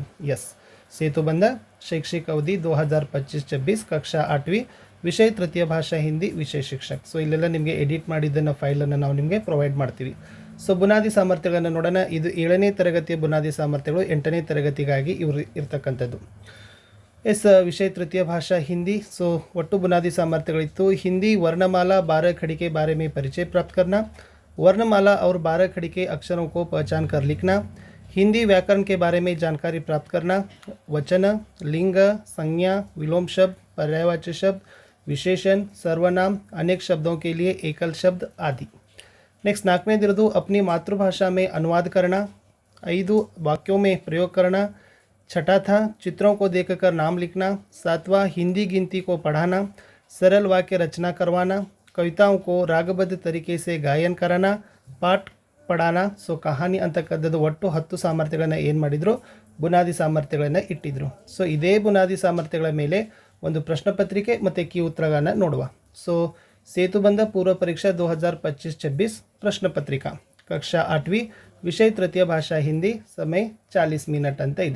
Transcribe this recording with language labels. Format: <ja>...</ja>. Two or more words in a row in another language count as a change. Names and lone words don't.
<hi>सेतुबंध शैक्षिक अवधि 2025-26 कक्षा 8वीं विषय तृतीय भाषा हिंदी विषय शिक्षक.</hi> <kn>ಇಲ್ಲೆಲ್ಲ ನಿಮಗೆ ಎಡಿಟ್ ಮಾಡಿದ್ದನ್ನು ಫೈಲನ್ನು ನಾವು ನಿಮಗೆ ಪ್ರೊವೈಡ್ ಮಾಡ್ತೀವಿ. ಬುನಾದಿ ಸಾಮರ್ಥ್ಯಗಳನ್ನು ನೋಡೋಣ. ಇದು 7ನೇ ತರಗತಿಯ ಬುನಾದಿ ಸಾಮರ್ಥ್ಯಗಳು, 8ನೇ ತರಗತಿಗಾಗಿ ಇವರು ಇರ್ತಕ್ಕಂಥದ್ದು.</kn> <hi>विषय तृतीय भाषा हिंदी.</hi> <kn>ಒಟ್ಟು ಬುನಾದಿ ಸಾಮರ್ಥ್ಯಗಳಿತ್ತು.</kn> <hi>ಹಿಂदी वर्णमाला 12 खड़ी के बारे में परिचय प्राप्त करना, वर्णमाला और 12 खड़ी के अक्षरों को पहचान कर लिखना, हिंदी व्याकरण के बारे में जानकारी प्राप्त करना, वचन, लिंग, संज्ञा, विलोम शब्द, पर्यायवाची शब्द, विशेषण, सर्वनाम, अनेक शब्दों के लिए एकल शब्द आदि. नेक्स्ट 4ನೇದಿರೋದು अपनी मातृभाषा में अनुवाद करना, 5 वाक्यों में प्रयोग करना, 6 था चित्रों को देखकर नाम लिखना, 7वां हिंदी गिनती को पढ़ाना, सरल वाक्य रचना करवाना, कविताओं को रागबद्ध तरीके से गायन कराना, पाठ ಪಡಾನ.</hi> <kn>ಕಹಾನಿ ಅಂತಕ್ಕಂಥದ್ದು ಒಟ್ಟು 10 ಸಾಮರ್ಥ್ಯಗಳನ್ನು ಏನು ಮಾಡಿದರು, ಬುನಾದಿ ಸಾಮರ್ಥ್ಯಗಳನ್ನು ಇಟ್ಟಿದ್ರು. ಇದೇ ಬುನಾದಿ ಸಾಮರ್ಥ್ಯಗಳ ಮೇಲೆ ಒಂದು ಪ್ರಶ್ನೆ ಪತ್ರಿಕೆ ಮತ್ತು ಕೀ ಉತ್ತರಗಳನ್ನು ನೋಡುವ.</kn> <hi>सेतुबंध पूर्व परीक्षा 2025-26 प्रश्न पत्रिका कक्षा 8वीं विषय तृतीय भाषा हिंदी, समय 40 मिनट</hi> <kn>ಅಂತ ಇದೆ.</kn>